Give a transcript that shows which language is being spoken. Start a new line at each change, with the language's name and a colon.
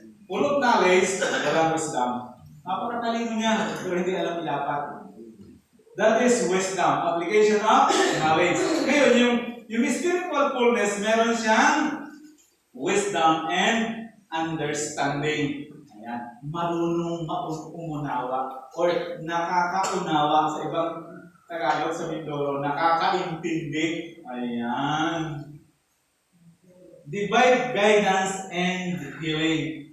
English: Full of knowledge,
Filipino: walang wisdom. Napakatalino niya, pero hindi alam ilapat.
English: That is wisdom, application of knowledge.
Filipino: Ngayon, yung
English: spiritual fullness,
Filipino: meron siyang
English: wisdom and understanding. Ayan.
Filipino: Marunong umunawa or nakakaunawa sa ibang Tagalog sa Mindoro, nakakaintindi. Ayan.
English: Divine guidance and healing.